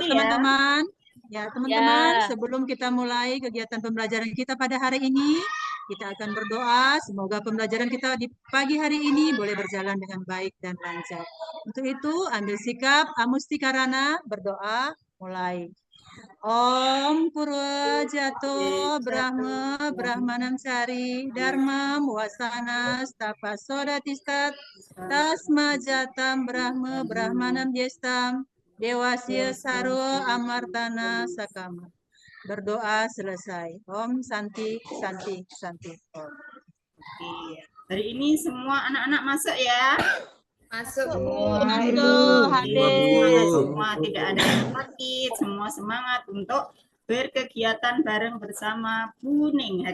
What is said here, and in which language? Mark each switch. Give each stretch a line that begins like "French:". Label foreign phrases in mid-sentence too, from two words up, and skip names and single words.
Indonesian: Yuk, teman-teman. ya. Ya, teman-teman, sebelum kita mulai kegiatan pembelajaran kita pada hari ini, kita akan berdoa. Semoga pembelajaran kita di pagi hari ini boleh berjalan dengan baik dan lancar. Untuk itu, ambil sikap amustikarana, berdoa, mulai.
Sanskrit: Om Purwajato Brahma Brahmanam Sari Dharma Wasana Stapa Sodatistat Tasma Jatam Brahma Brahmanam Jestam Dewasya Sarwa Amartana Sakama.
Indonesian: Berdoa selesai.
Sanskrit: Om Santi Santi Santi. Om.
Indonesian: Oke. Hari ini semua anak-anak masuk ya. Masuk. Semua tidak ada yang sakit, semua semangat untuk berkegiatan bareng bersama Buning.